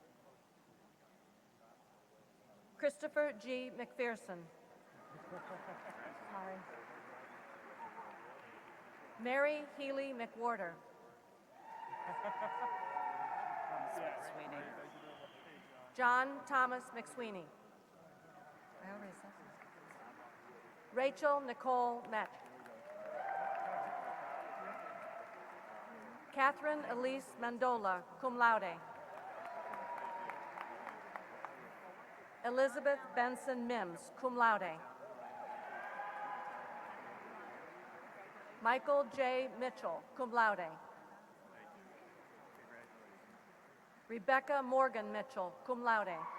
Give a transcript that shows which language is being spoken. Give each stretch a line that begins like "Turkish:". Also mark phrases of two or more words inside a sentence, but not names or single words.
English: Christopher G. McPherson. Sorry. Mary Healy McWhorter. Sweeney. John Thomas McSweeney. I already said that. Rachel Nicole Metch. Catherine Elise Mandola,
Latin: cum laude.
English: Elizabeth Benson Mims,
Latin: cum laude.
English: Michael J. Mitchell,
Latin: cum laude.
English: Rebecca Morgan Mitchell,
Latin: cum laude.